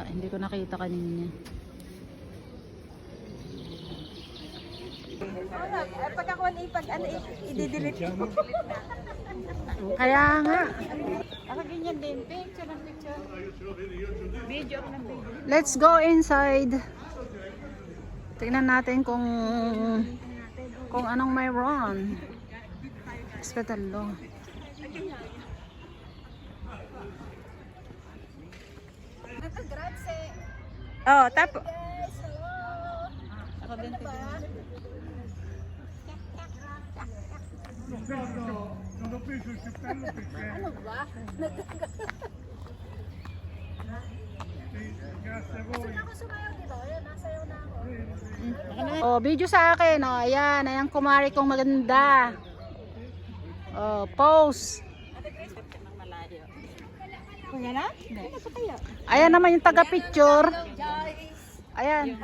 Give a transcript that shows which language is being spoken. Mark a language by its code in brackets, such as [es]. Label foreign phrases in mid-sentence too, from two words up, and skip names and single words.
[tl] Hindi ko nakita kanina. Pag ako i-delete ko. Kaya nga. Ako ganyan din. Picture ng picture. Video ng video. [en] Let's go inside. [tl] Tingnan natin kung anong mayroon. [en] Hospital law. [tl] Oh, tapo. Ako din. [it] Non ho preso il cappello perché... [tl] Ano ba? [it] Grazie a voi. [tl] Ako sumayaw dito. Ayan, nasayaw na ako. Oh, video sa akin. Oh, ayan. Ayan kumari kong maganda. Oh, pose. Kaya na? Ano pa kaya? Ayan naman yung taga-picture. Ayan.